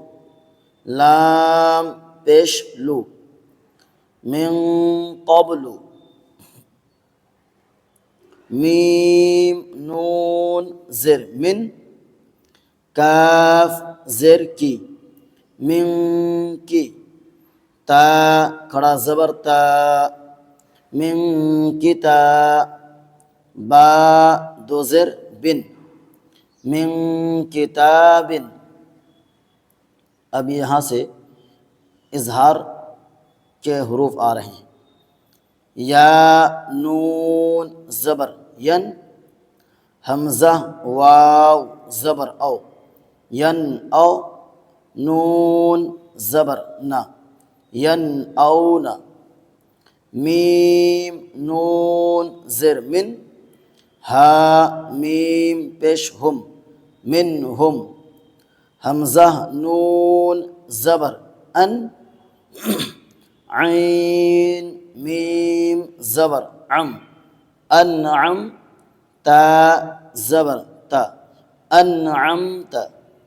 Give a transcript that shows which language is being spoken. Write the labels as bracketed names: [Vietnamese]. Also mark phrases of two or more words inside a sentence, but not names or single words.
[Urdu] لام پیش لو من قبل میم نون زر من کاف زر کی من کی تا کھڑا زبر تا من کتا با دو زر بن من کتاب اب یہاں سے اظہار کے حروف آ رہے ہیں یا نون زبر ین حمزہ واو زبر او ین او نون زبر نا ین او نا میم نون زر من ہا میم پیش ہم من ہم حمزہ نون زبر ان عین میم زبر عم انعم تا زبر تا انعمت